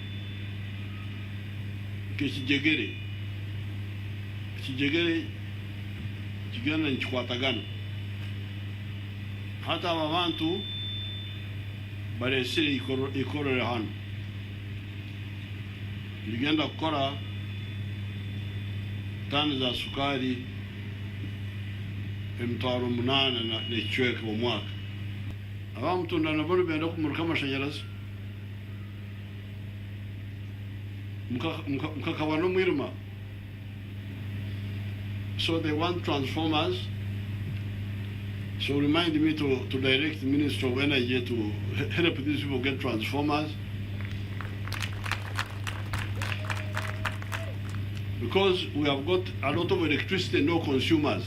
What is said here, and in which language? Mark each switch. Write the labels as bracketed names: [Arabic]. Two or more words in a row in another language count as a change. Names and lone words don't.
[Nyoro] kijegere kigana nchikwatagana hata aba bantu baresire ikorore hano ligenda kukora tani za sukari emitwaro 8 n'ekicweka mu mwaka abamutunda nabone benda kumurika amashanyarazi mukakaba no mwirima. [English] So they want transformers. So remind me to direct the Minister of Energy to help these people get transformers. Because we have got a lot of electricity, no consumers.